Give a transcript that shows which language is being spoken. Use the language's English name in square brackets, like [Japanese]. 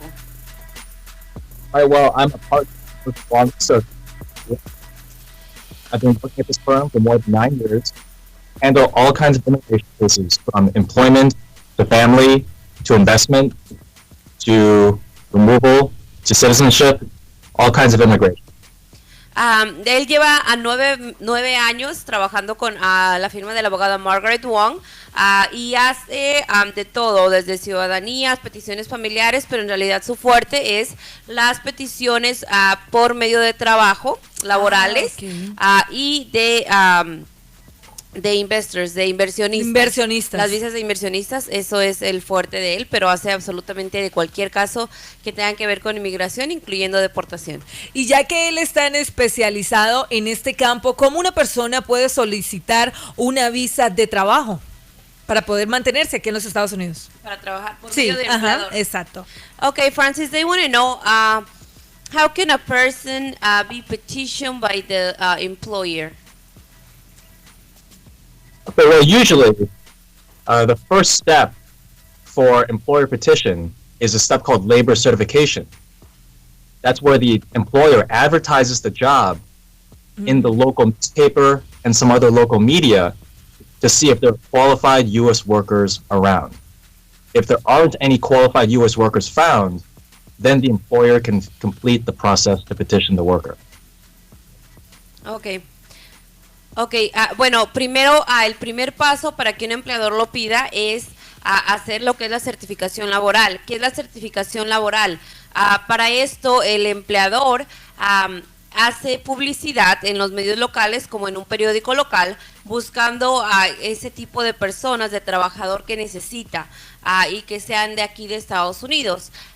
[English] All right, well, I'm a partner with Long Soto. I've been working at this firm for more than 9 years. Handle all kinds of immigration cases, from employment to family to investment to removal to citizenship, all kinds of immigration. [Spanish] Él lleva a 9 años trabajando con la firma de la abogada Margaret Wong y hace de todo, desde ciudadanías, peticiones familiares, pero en realidad su fuerte es las peticiones por medio de trabajo, laborales, y de investors, de inversionistas. Las visas de inversionistas, eso es el fuerte de él, pero hace absolutamente de cualquier caso que tenga que ver con inmigración, incluyendo deportación. Y ya que él está especializado en este campo, ¿cómo una persona puede solicitar una visa de trabajo para poder mantenerse aquí en los Estados Unidos? Para trabajar por medio de empleador. Exacto. [English] Okay, Francis, they want to know how can a person be petitioned by the employer? Okay, well, usually the first step for employer petition is a step called labor certification. That's where the employer advertises the job in the local newspaper and some other local media to see if there are qualified U.S. workers around. If there aren't any qualified U.S. workers found, then the employer can complete the process to petition the worker. Okay. [Spanish] Bueno, primero, el primer paso para que un empleador lo pida es hacer lo que es la certificación laboral. ¿Qué es la certificación laboral? Para esto, el empleador hace publicidad en los medios locales, como en un periódico local, buscando a ese tipo de personas, de trabajador que necesita y que sean de aquí de Estados Unidos.